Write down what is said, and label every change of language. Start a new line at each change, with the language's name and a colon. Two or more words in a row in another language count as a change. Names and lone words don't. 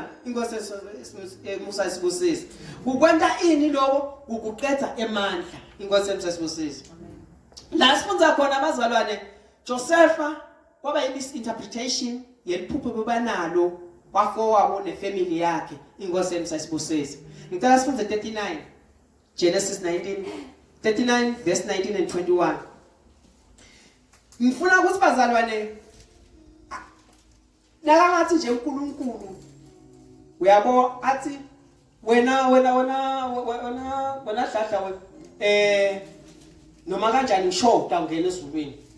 Swati: Inkosi Musa ayisibusise ukwenta ini lokho ukuqedza emandla. Inkosi yethu ayisibusise La sifunza khona abazalwane Josepha kwaba imisinterpretation yeliphupho bebanalo bafowabo nefamily yakhe inkosi emsayisibusisi. Ngicela sifunze 39 Genesis 39
English: verse 19 and 21.
Swati: Ngifuna ukuthi bazalwane nakangathi nje uNkulunkulu uyabo athi wena hlahla noma kanjani ushoda ungena ezulwini.